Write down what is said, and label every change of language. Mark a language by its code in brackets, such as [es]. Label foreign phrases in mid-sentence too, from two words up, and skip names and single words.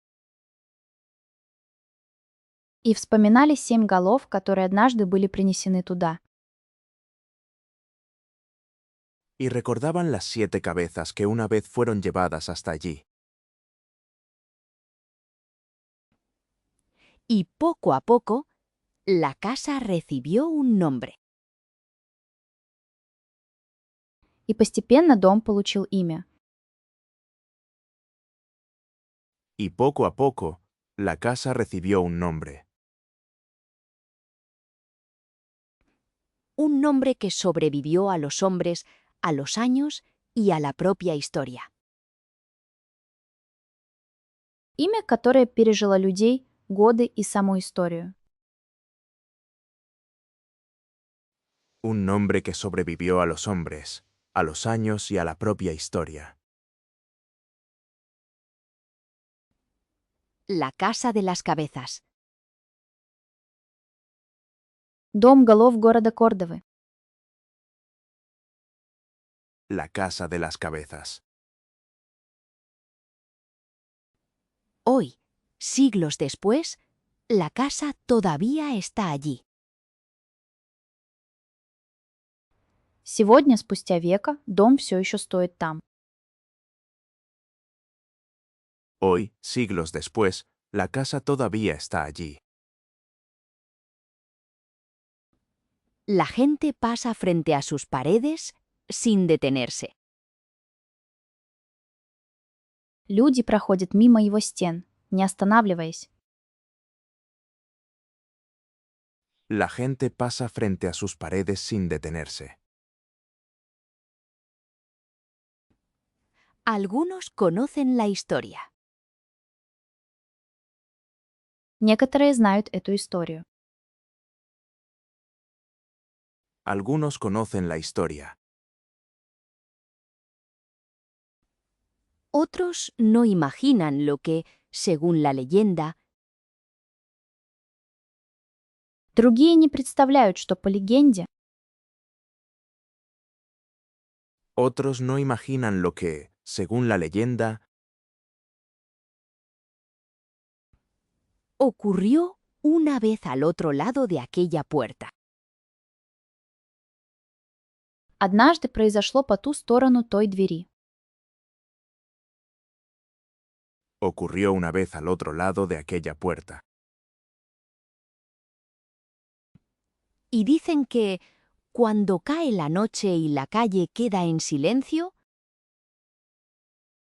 [ru] и вспоминали 7 голов, которые однажды были принесены туда. [es] Y recordaban las 7 cabezas que una vez fueron llevadas hasta allí. Y poco a poco, la casa recibió un nombre. [ru] И постепенно дом получил имя. [es] Y poco a poco, la casa recibió un nombre. Un nombre que sobrevivió a los hombres, a los años y a la propia historia. [ru] Имя, которое пережило людей, годы и саму историю. [es] Un nombre que sobrevivió a los hombres, a los años y a la propia historia. La casa de las cabezas. [ru] Дом голов города Кордовы. [es] La casa de las cabezas. Hoy, siglos después, la casa todavía está allí. [ru] Сегодня, спустя века, дом все еще стоит там. [es] Hoy, siglos después, la casa todavía está allí. La gente pasa frente a sus paredes sin detenerse. [ru] Люди проходят мимо его стен, не останавливаясь. [es] La gente pasa frente a sus paredes sin detenerse. Algunos conocen la historia. [ru] Некоторые знают эту историю. [es] Algunos conocen la historia. Otros no imaginan lo que, según la leyenda, [ru] Другие не представляют, что по легенде [es] Otros no imaginan lo que, según la leyenda, ocurrió una vez al otro lado de aquella puerta. [ru] однажды произошло по ту сторону той двери. [es] ocurrió una vez al otro lado de aquella puerta. Y dicen que, cuando cae la noche y la calle queda en silencio,